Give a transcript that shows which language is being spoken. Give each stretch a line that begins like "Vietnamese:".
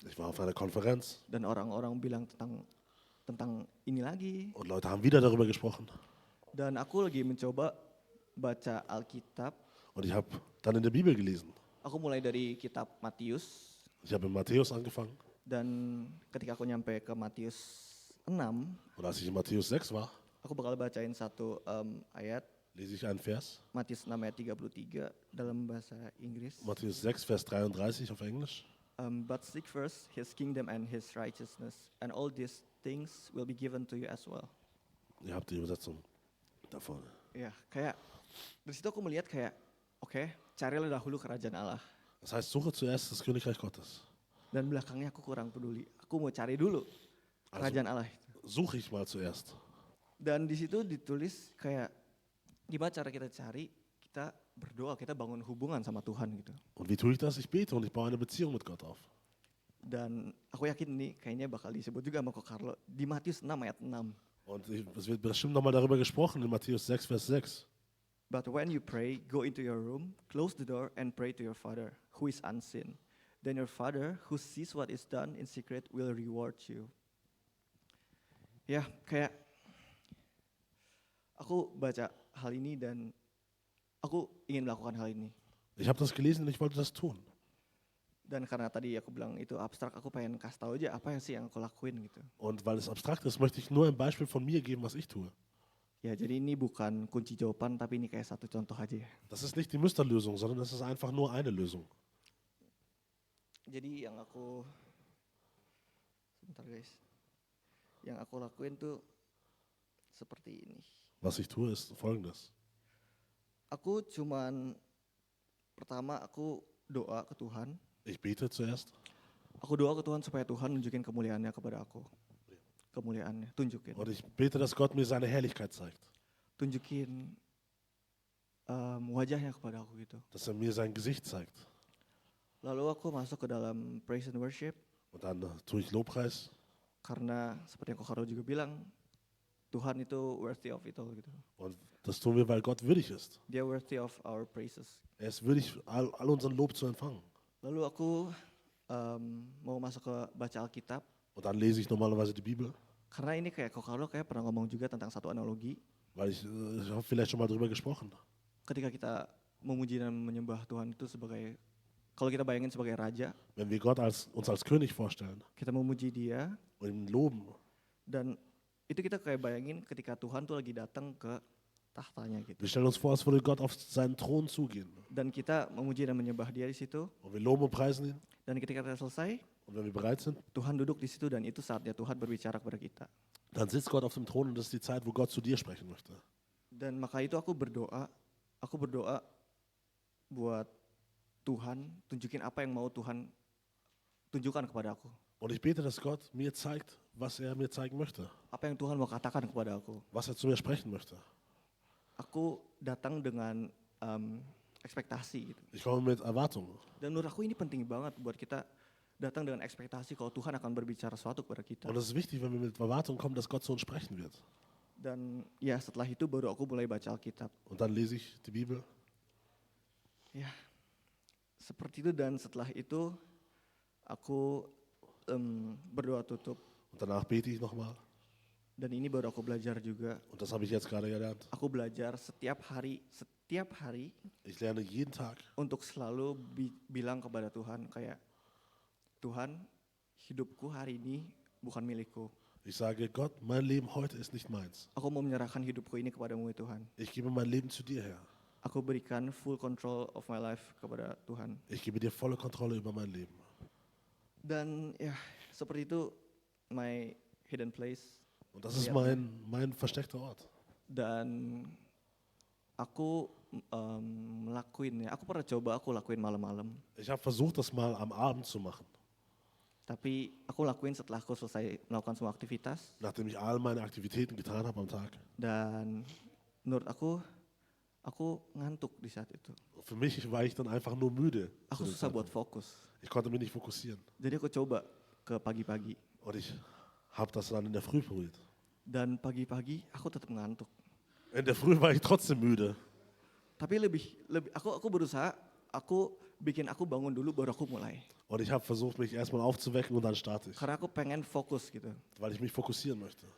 German: Ich war auf einer Konferenz
Indonesian: dan orang-orang bilang tentang ini lagi.
German: und Leute haben wieder darüber gesprochen.
Indonesian: Dan aku lagi mencoba baca Alkitab.
German: Und ich habe dann in der Bibel gelesen.
Indonesian: Aku mulai dari kitab Matius
German: Ich habe in Matthäus angefangen.
Indonesian: dan ketika aku nyampe ke Matius 6,
German: Und als ich in Matthäus 6 war,
Indonesian: aku bakal bacain satu ayat
German: lese ich einen Vers.
Indonesian: Matius 6 ayat 33 dalam bahasa Inggris.
German: Matthäus 6, Vers 33 auf Englisch.
English: But seek first his kingdom and his righteousness, and all these things will be given to you as well.
German: Ihr habt die Übersetzung da vorne.
Indonesian: Ya, kayak dari situ aku melihat kayak, oke, carilah dahulu kerajaan Allah.
German: Das heißt, suche zuerst das Königreich Gottes.
Indonesian: Dan belakangnya aku kurang peduli. Aku mau cari dulu kerajaan Allah.
German: Suche ich mal zuerst.
Indonesian: Dan di situ ditulis kayak gimana cara kita cari, kita berdoa, kita bangun hubungan sama Tuhan gitu.
German: Und wie tue ich das? Ich bete und ich baue eine Beziehung mit Gott auf.
Indonesian: Dan aku yakin nih kayaknya bakal disebut juga sama Ko Carlo di Matius 6 ayat 6.
German: Und es wird bestimmt nochmal darüber gesprochen in Matthäus 6, Vers 6.
English: But when you pray, go into your room, close the door and pray to your Father who is unseen. Then your Father who sees what is done in secret will reward you.
Indonesian: Ya, kayak aku baca hal ini dan aku ingin melakukan hal ini.
German: Ich habe das gelesen und ich wollte das tun.
Indonesian: Dan karena tadi aku bilang itu abstrak, aku pengen kasih tahu aja apa sih yang aku lakuin gitu.
German: Und weil es abstrakt ist, möchte ich nur ein Beispiel von mir geben, was ich tue.
Indonesian: Ya, jadi ini bukan kunci jawaban, tapi ini kayak satu contoh aja ya.
German: Das ist nicht die Musterlösung, sondern das ist einfach nur eine Lösung.
Indonesian: Jadi yang aku, sebentar guys, yang aku lakuin tuh seperti ini.
German: Was ich tue, ist Folgendes.
Indonesian: Aku cuman, pertama aku doa ke Tuhan.
German: Ich bete zuerst.
Indonesian: Aku doa ke Tuhan supaya Tuhan nunjukin kemuliaannya kepada aku. Kemuliaannya, tunjukin.
German: Und ich bete, dass Gott mir seine Herrlichkeit zeigt.
Indonesian: Tunjukin wajahnya kepada aku gitu.
German: Dass er mir sein Gesicht zeigt.
Indonesian: Lalu aku masuk ke dalam
English: praise and worship.
German: Und dann tue ich Lobpreis.
Indonesian: Karena seperti yang Ko Carlo juga bilang, Tuhan itu
English: worthy of it all
Indonesian: gitu.
German: Und das tun wir, weil Gott würdig ist.
Indonesian: Dia
English: worthy of our praises.
German: Er ist würdig, all unseren Lob zu empfangen.
Indonesian: Lalu aku mau masuk ke baca Alkitab.
German: Und dann lese ich normalerweise die Bibel.
Indonesian: Karena ini kayak Ko Carlo kayak pernah ngomong juga tentang satu analogi.
German: Weil ich habe vielleicht schon mal drüber gesprochen.
Indonesian: Ketika kita memuji dan menyembah Tuhan itu sebagai, kalau kita bayangin sebagai raja.
German: Wenn wir Gott uns als König vorstellen.
Indonesian: Kita memuji Dia.
German: Und ihn loben.
Indonesian: Dan itu kita kayak bayangin ketika Tuhan tuh lagi datang ke tahtanya gitu.
German: Wir stellen uns vor, als würde Gott auf seinen Thron zugehen.
Indonesian: Dan kita memuji dan menyembah Dia di situ.
German: Und wir loben und preisen ihn.
Indonesian: Dan ketika kita selesai,
German: und wenn wir bereit sind,
Indonesian: Tuhan duduk di situ dan itu saatnya Tuhan berbicara kepada kita.
German: Dann sitzt Gott auf dem Thron und das ist die Zeit, wo Gott zu dir sprechen möchte.
Indonesian: Dan maka itu aku berdoa buat Tuhan tunjukin apa yang mau Tuhan tunjukkan kepada aku.
German: Und ich bete, dass Gott mir zeigt, was er mir zeigen möchte.
Indonesian: Apa yang Tuhan mau katakan kepada aku.
German: Was er zu mir sprechen möchte.
Indonesian: Aku datang dengan ekspektasi gitu.
German: Ich komme mit Erwartungen.
Indonesian: Dan menurut aku ini penting banget buat kita datang dengan ekspektasi kalau Tuhan akan berbicara sesuatu kepada kita.
German: Und es ist wichtig, wenn wir mit Erwartungen kommen, dass Gott zu uns sprechen wird.
Indonesian: Dan ya setelah itu baru aku mulai baca Alkitab.
German: Und dann lese ich die Bibel.
Indonesian: Ya, seperti itu dan setelah itu aku berdoa tutup.
German: Und danach bete ich nochmal.
Indonesian: Dan ini baru aku belajar juga.
German: Und das habe ich jetzt gerade gelernt.
Indonesian: Aku belajar setiap hari.
German: Ich lerne jeden Tag.
Indonesian: Untuk selalu bilang kepada Tuhan kayak, Tuhan, hidupku hari ini bukan milikku.
German: Ich sage, Gott, mein Leben heute ist nicht meins.
Indonesian: Aku mau menyerahkan hidupku ini kepadamu ya Tuhan.
German: Ich gebe mein Leben zu dir, Herr.
Indonesian: Aku berikan
English: full control of my life
Indonesian: kepada Tuhan.
German: Ich gebe dir volle Kontrolle über mein Leben.
Indonesian: Dan ya, seperti itu
English: my hidden place.
German: Und das ist mein versteckter Ort.
Indonesian: Dan aku melakuinnya. Aku pernah coba aku lakuin malam-malam.
German: Ich habe versucht, das mal am Abend zu machen.
Indonesian: Tapi aku lakuin setelah aku selesai melakukan semua aktivitas.
German: Nachdem ich all meine Aktivitäten getan habe am Tag.
Indonesian: Dan menurut aku ngantuk di saat itu.
German: Für mich war ich dann einfach nur müde.
Indonesian: Aku susah buat fokus.
German: Ich konnte mich nicht fokussieren.
Indonesian: Jadi aku coba ke pagi-pagi.
German: Und ich habe das dann in der Früh probiert.
Indonesian: Dan pagi-pagi aku tetap ngantuk.
German: In der Früh war ich trotzdem müde.
Indonesian: Tapi lebih aku berusaha, aku bangun dulu baru aku mulai.
German: Und ich habe versucht, mich erstmal aufzuwecken und dann starte ich.
Indonesian: Karena aku pengen fokus gitu.
German: Weil ich mich fokussieren möchte.